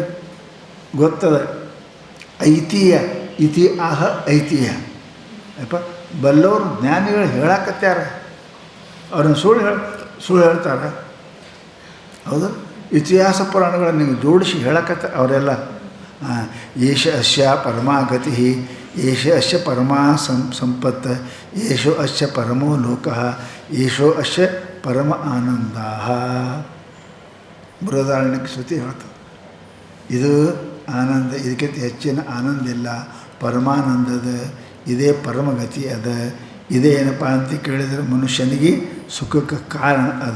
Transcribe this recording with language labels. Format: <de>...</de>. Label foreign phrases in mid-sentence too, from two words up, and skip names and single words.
<sa>ಗೊತ್ತದ. ಐತಿಹ್ಯ ಇತಿ ಆಹ ಐತಿಹ್ಯ.</sa> <kn>ಅಪ್ಪ ಬಲ್ಲವರು ಜ್ಞಾನಿಗಳು ಹೇಳಕತ್ಯಾರ, ಅವ್ರನ್ನ ಸುಳ್ಳು ಹೇಳ್ತಾರೆ. ಹೌದು, ಇತಿಹಾಸ ಪುರಾಣಗಳನ್ನು ನೀವು ಜೋಡಿಸಿ ಹೇಳಕತ್ತ ಅವರೆಲ್ಲ.</kn> <sa>ಏಷ ಅಸ್ಯ ಪರಮಾಗತಿ, ಏಷ ಅಸ್ಯ ಪರಮಾ ಸಂಪತ್ತ, ಏಷೋ ಅಸ್ಯ ಪರಮೋ ಲೋಕಃ, ಏಷೋ ಅಸ್ಯ ಪರಮ ಆನಂದ.</sa> <kn>ಬೃಹದಾರಣ್ಯಕ್ಕೆ ಶ್ರುತಿ ಹೇಳ್ತದೆ. ಇದು ಆನಂದ, ಇದಕ್ಕಿಂತ ಹೆಚ್ಚಿನ ಆನಂದ ಇಲ್ಲ, ಪರಮಾನಂದದ ಇದೇ ಪರಮಗತಿ ಅದ. ಇದೇ ಏನಪ್ಪ ಅಂತ ಕೇಳಿದರೆ ಮನುಷ್ಯನಿಗೆ ಸುಖಕ್ಕೆ ಕಾರಣ ಅದ.</kn>